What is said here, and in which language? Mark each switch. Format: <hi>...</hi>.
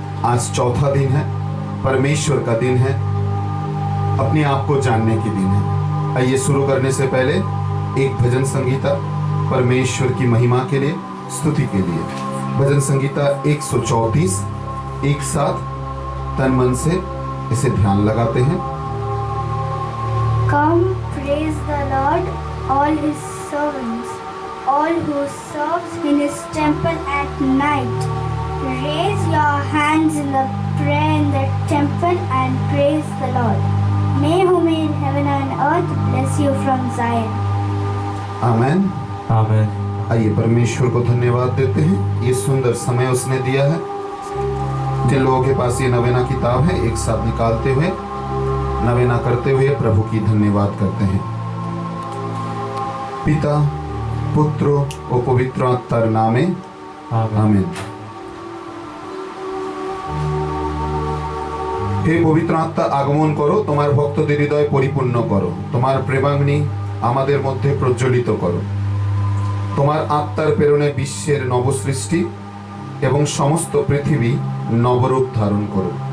<hi>आज चौथा दिन है, परमेश्वर का दिन है, अपने आप को जानने की दिन है। आइए शुरू करने से पहले एक भजन संगीता परमेश्वर की महिमा के लिए, स्तुति के लिए। भजन संगीता 134 एक साथ तन मन से इसे ध्यान लगाते हैं।</hi> <en>Come, praise the Lord, all His servants, all who serves in His temple at night. Raise your hands in the prayer in the temple and praise the Lord. May who made heaven and earth bless you from Zion.</en> <hi>आमेन। आमेन। आइए परमेश्वर को धन्यवाद देते हैं, ये सुंदर समय उसने दिया है। जिन लोगों के पास ये नवेना किताब है, एक साथ निकालते हुए नवेना करते हुए प्रभु की धन्यवाद करते हैं। पिता, पुत्र और पवित्र</hi> <bn>आत्मार नामे</bn> <hi>आमेन।</hi> <bn>हे पवित्र आत्मा আগমন করো, তোমার ভক্তদের হৃদয় পরিপূর্ণ করো, তোমার প্রেমাগ্নি আমাদের মধ্যে প্রজ্বলিত করো। তোমার আত্মার প্রেরণে বিশ্বের নবসৃষ্টি এবং সমস্ত পৃথিবী নবরূপ ধারণ করো।</bn>